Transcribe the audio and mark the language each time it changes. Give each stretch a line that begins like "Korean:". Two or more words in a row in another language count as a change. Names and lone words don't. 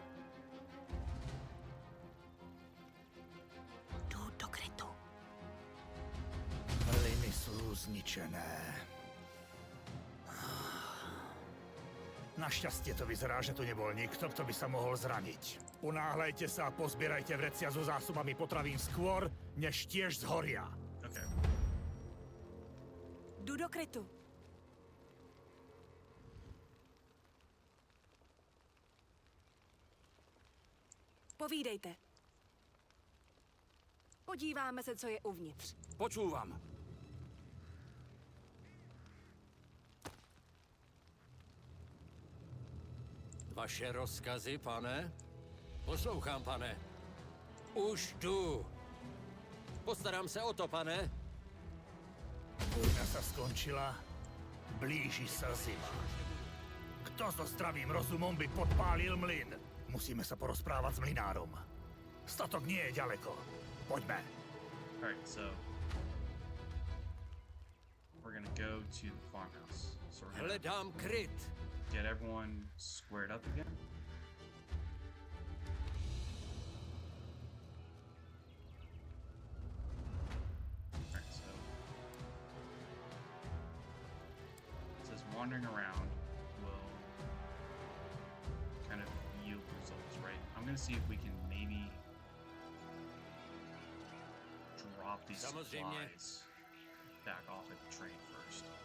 Czech: Jdu do krytu. Plyny jsou zničené.
Slovak: Našťastie to vyzerá, že tu nebol nikto, kto by sa mohol zraniť. Unáhľajte sa a pozbierajte vrecia so zásobami potravín skôr, než tiež zhoria. Okay.
Czech: Jdu do krytu. Povídejte. Podíváme se, co je uvnitř.
Slovak: Počúvam. Vaše rozkazy, pane?
Czech: Poslouchám, pane. Už jdu. Postarám se o to, pane.
Slovak: Vojna sa skončila, blíži sa zima. Kto so zdravým rozumom by podpálil mlyn? Musíme sa porozprávať s mlynárom. Statok nie je ďaleko. Poďme.
English: Alright, so we're gonna go to the farmhouse. So we're gonna
Czech: Hledám kryt.
English: get everyone squared up again. Alright, so it says wandering around will kind of yield results, right? I'm gonna see if we can maybe drop these
Czech: Samozřejmě.
English: supplies back off at the train first.